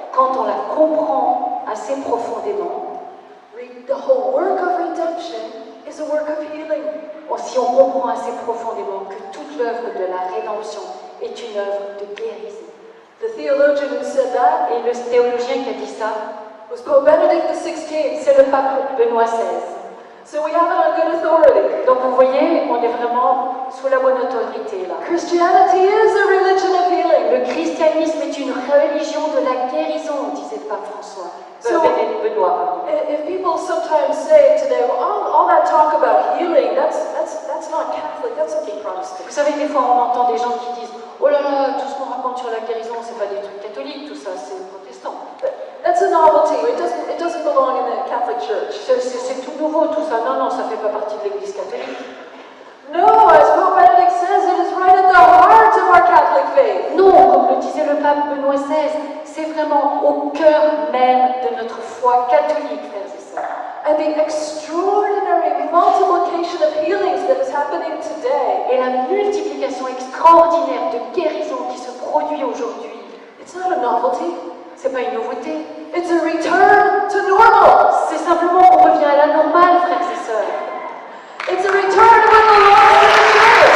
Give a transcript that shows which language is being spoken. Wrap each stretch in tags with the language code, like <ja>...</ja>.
<fr>Quand on la comprend assez profondément,</fr> <en>the whole work of redemption is is a work of healing.</en> <fr>Si on comprend assez profondément que toute l'œuvre de la rédemption est une œuvre de guérison.</fr> <en>The theologian who said that</en> <fr>Et le théologien qui a dit ça,</fr> <en>was Pope Benedict XVI.</en> <fr>c'est le pape Benoît XVI.</fr> <en>So we have it on good authority.</en> <fr>Donc vous voyez, on est vraiment sous la bonne autorité là.</fr> <en>Christianity is a religion of healing.</en> <fr>Le christianisme est une religion de la guérison, disait le pape François. Benoît.</fr> <en>If people sometimes say today, well, all that talk about healing, that's not Catholic, that's something Protestant.</en> <fr>Vous savez, des fois on entend des gens qui disent « Oh là là, tout ce qu'on raconte sur la guérison, c'est pas des trucs catholiques, tout ça, c'est protestant. »</fr> <en>That's a novelty. It doesn't belong in the Catholic Church.</en> <fr>C'est tout nouveau tout ça. Non, non, ça fait pas partie de l'Église catholique.</fr> <en>No, as Pope Benedict says, it is right at the heart of our Catholic faith.</en> <fr>Non, comme le disait le pape Benoît XVI, c'est vraiment au cœur même de notre foi catholique, frères et sœurs.</fr> <en>And the extraordinary multiplication of healings that is happening today.</en> <fr>Et la multiplication extraordinaire de guérison qui se produit aujourd'hui.</fr> <en>It's not a novelty.</en> <fr>C'est pas une nouveauté.</fr> <en>It's a return to normal.</en> <fr>C'est simplement qu'on revient à la normale, frères et sœurs.</fr> <en>It's a return to what the Lord said to do.</en>